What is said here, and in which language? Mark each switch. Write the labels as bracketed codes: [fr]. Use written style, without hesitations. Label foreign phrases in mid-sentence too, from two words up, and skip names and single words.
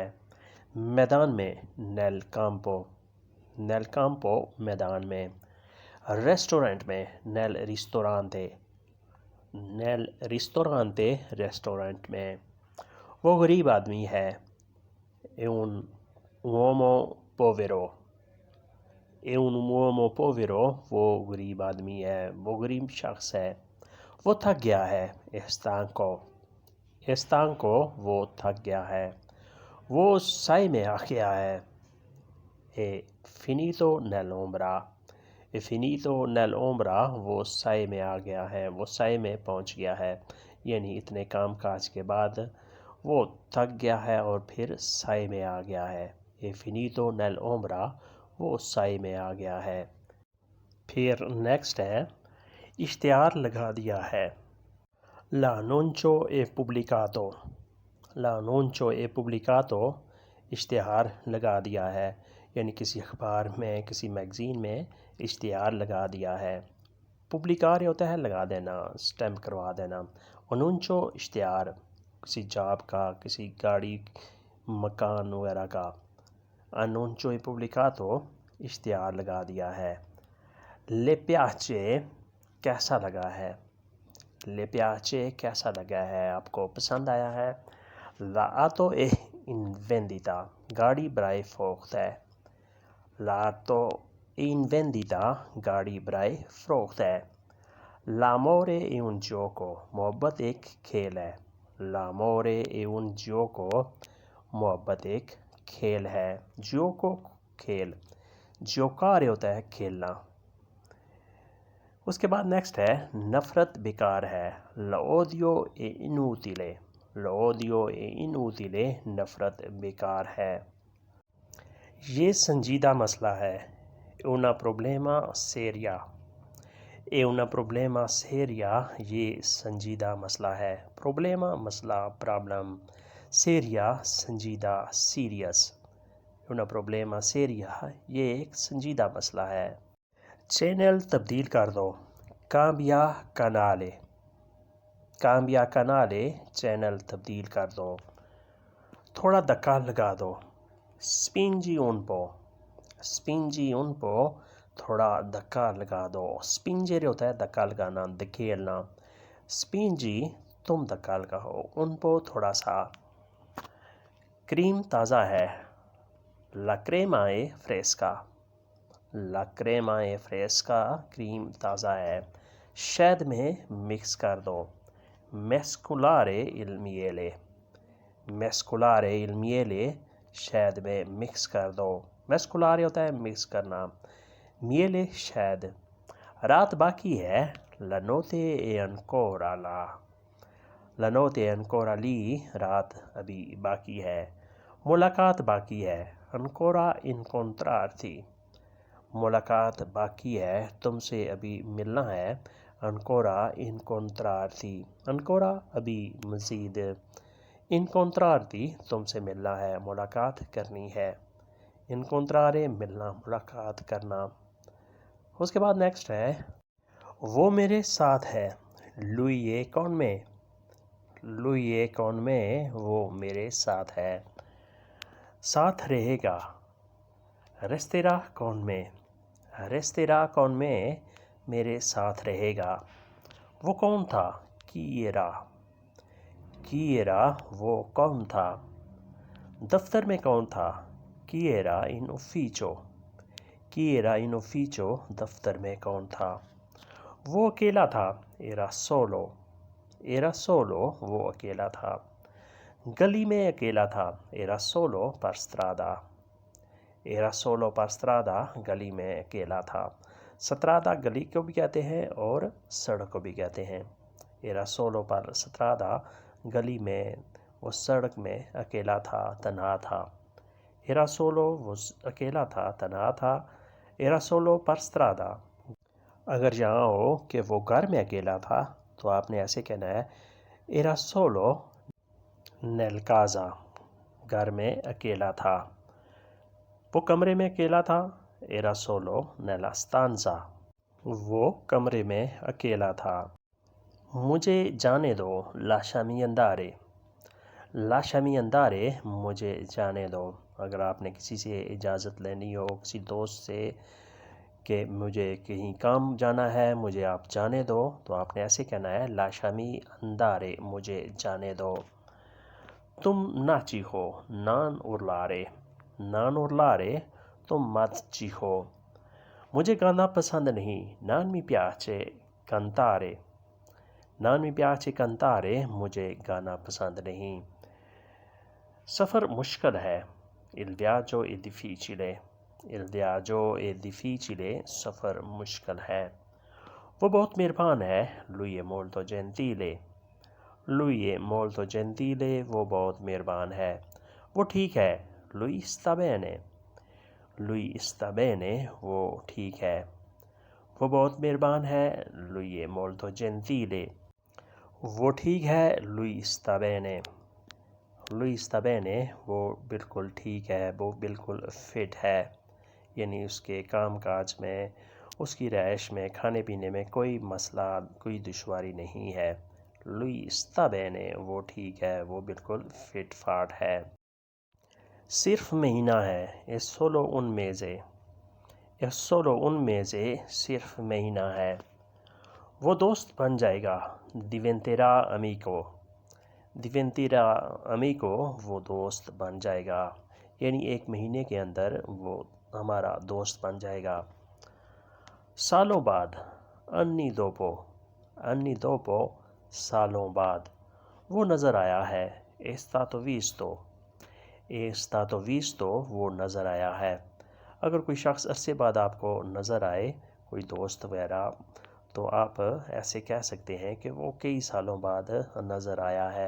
[ur] میدان میں, [it] nel campo. nel campo [ur] میدان میں. ریسٹورنٹ میں, [it] nel ristorante. nel ristorante [ur] ریسٹورنٹ میں. وہ غریب آدمی ہے, [it] è un uomo povero. è un uomo povero [ur] وہ غریب آدمی ہے، وہ غریب شخص ہے. وہ تھک گیا ہے, [it] estanco। estanco [ur] وہ تھک گیا ہے. وہ سائے میں آ گیا ہے, [it] è finito nell'ombra. è finito nell'ombra [ur] وہ سائے میں آ گیا ہے، وہ سائے میں پہنچ گیا ہے. یعنی اتنے کام کاج کے بعد وہ تھک گیا ہے اور پھر سائے میں آ گیا ہے. [it] è finito nell'ombra [ur] وہ سائے میں آ گیا ہے. پھر نیکسٹ ہے، اشتہار لگا دیا ہے. [it] l'annuncio è pubblicato। l'annuncio è pubblicato [ur] اشتہار لگا دیا ہے، یعنی کسی اخبار میں، کسی میگزین میں اشتہار لگا دیا ہے. पुब्लिकार ہوتا ہے لگا دینا، سٹیمپ کروا دینا. annuncio اشتہار کسی جاب کا، کسی گاڑی، مکان وغیرہ کا. [it] annuncio è pubblicato [ur] اشتہار لگا دیا ہے. [it] le piace [ur] کیسا لگا ہے. [it] le piace [ur] کیسا لگا ہے، آپ کو پسند آیا ہے. [it] l'auto è in vendita [ur] گاڑی برائے فروخت ہے. [it] l'auto è in vendita [ur] گاڑی برائے فروخت ہے. [it] l'amore è un gioco [ur] محبت ایک کھیل ہے. [it] l'amore è un gioco [ur] محبت ایک کھیل ہے. gioco کھیل, giocare ہوتا ہے کھیلنا. اس کے بعد نیکسٹ ہے، نفرت بیکار ہے. [it] l'odio è inutile। l'odio è inutile [ur] نفرت بیکار ہے. یہ سنجیدہ مسئلہ ہے, [it] una problema seria। è una problema seria [ur] یہ سنجیدہ مسئلہ ہے. problema مسئلہ، پرابلم, seria سنجیدہ، سیریس. [it] una problema seria [ur] یہ ایک سنجیدہ مسئلہ ہے. چینل تبدیل کر دو, [it] cambia canale. cambia canale [ur] چینل تبدیل کر دو. تھوڑا دھکا لگا دو, [it] spingi un po. spingi un po [ur] تھوڑا دھکا لگا دو. स्पिंजर ہوتا ہے دھکا لگانا، دھکیلنا. स्पिंजी تم دھکا لگاؤ, [it] un po [ur] تھوڑا سا. کریم تازہ ہے, [it] la crema è fresca. la crema è fresca [ur] کریم تازہ ہے. شہد میں مکس کر دو, [it] mescolare il miele। mescolare il miele [ur] شہد میں مکس کر دو. mescolare ہوتا ہے مکس کرنا, miele शहद। رات باقی ہے, [it] la notte è ancora là। la notte è ancora lì [ur] رات ابھی باقی ہے. ملاقات باقی ہے, [it] ancora incontrarti। [ur] ملاقات باقی ہے، تم سے ابھی ملنا ہے. [it] ancora incontrarti ancora [ur] ابھی مزید, incontrarti تم سے ملنا ہے، ملاقات کرنی ہے. incontrare ملنا، ملاقات کرنا. اس کے بعد نیکسٹ ہے، وہ میرے ساتھ ہے, [it] lui è con me। lui è con me [ur] وہ میرے ساتھ ہے. ساتھ رہے گا, [it] resterà con me। resterà con me [ur] میرے ساتھ رہے گا. وہ کون تھا, [it] chi era। chi era [ur] وہ کون تھا. دفتر میں کون تھا, [it] chi era in ufficio। chi era in ufficio [ur] دفتر میں کون تھا. وہ اکیلا تھا, [it] era solo। era solo [ur] وہ اکیلا تھا. گلی میں اکیلا تھا, [it] era solo per strada। era solo per strada [ur] گلی میں اکیلا تھا. strada گلی کو بھی کہتے ہیں اور سڑک کو بھی کہتے ہیں. [it] era solo per strada [ur] گلی میں، وہ سڑک میں اکیلا تھا، تنہا تھا. [it] Era solo [ur] وہ اکیلا تھا، تنہا تھا. [it] Era solo per strada. [ur] اگر یہاں ہو کہ وہ گھر میں اکیلا تھا تو آپ نے ایسے کہنا ہے [it] Era solo nel casa. [ur] گھر میں اکیلا تھا. وہ کمرے میں اکیلا تھا. [it] Era solo nella stanza. [ur] وہ کمرے میں اکیلا تھا. مجھے جانے دو. [it] Lasciami andare. Lasciami andare. [ur] مجھے جانے دو. اگر آپ نے کسی سے اجازت لینی ہو، کسی دوست سے کہ مجھے کہیں کام جانا ہے، مجھے آپ جانے دو، تو آپ نے ایسے کہنا ہے [it] Lasciami andare. [ur] مجھے جانے دو. تم نہ چیخو. [it] Non urlare. Non urlare. [ur] تم مت چیخو. مجھے گانا پسند نہیں. [it] Non mi piace cantare. Non mi piace cantare. [ur] مجھے گانا پسند نہیں. سفر مشکل ہے. [it] Il viaggio è difficile. Il viaggio è difficile. [ur] سفر مشکل ہے. وہ بہت مہربان ہے. [it] Lui è molto gentile. Lui è molto gentile. [ur] وہ بہت مہربان ہے. وہ ٹھیک ہے. [it] Lui sta bene. Lui sta bene. [ur] وہ ٹھیک ہے. وہ بہت مہربان ہے. [it] Lui è molto gentile. [ur] وہ ٹھیک ہے. [it] Lui sta bene. Lui sta bene. [ur] وہ بالکل ٹھیک ہے. وہ بالکل فٹ ہے. یعنی اس کے کام کاج میں، اس کی رہائش میں، کھانے پینے میں کوئی مسئلہ، کوئی دشواری نہیں ہے. [it] Lui sta bene. [ur] وہ ٹھیک ہے. وہ بالکل فٹ فاٹ ہے. صرف مہینہ ہے. [it] È solo un mese. È solo un mese. [ur] صرف مہینہ ہے. وہ دوست بن جائے گا. [it] Diventerà amico. Diventerà amico. [ur] وہ دوست بن جائے گا. یعنی ایک مہینے کے اندر وہ ہمارا دوست بن جائے گا. سالوں بعد. [it] Anni dopo. Anni dopo. [ur] سالوں بعد. وہ نظر آیا ہے. [it] È stato visto. È stato visto. [ur] وہ نظر آیا ہے. اگر کوئی شخص عرصے بعد آپ کو نظر آئے، کوئی دوست وغیرہ، تو آپ ایسے کہہ سکتے ہیں کہ وہ کئی سالوں بعد نظر آیا ہے.